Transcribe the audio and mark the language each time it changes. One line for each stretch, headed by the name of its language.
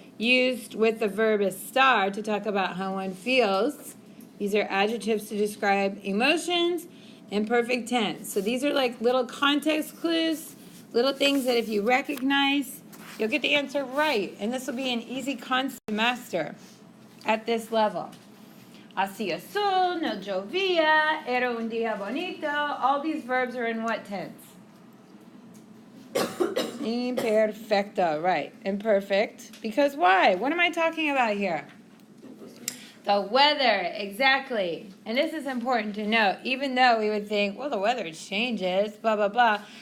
English: used with the verb estar to talk about how one feels. These are adjectives to describe emotions in perfect tense. So these are like little context clues, little things that if you recognize, you'll get the answer right. And this will be an easy concept to master at this level.
Spanish: Hacía sol, no llovía, era un día bonito.
English: All these verbs are in what tense? Imperfecto, right. Imperfect. Because why? What am I talking about here? The weather, exactly. And this is important to note. Even though we would think, well, the weather changes, blah, blah, blah.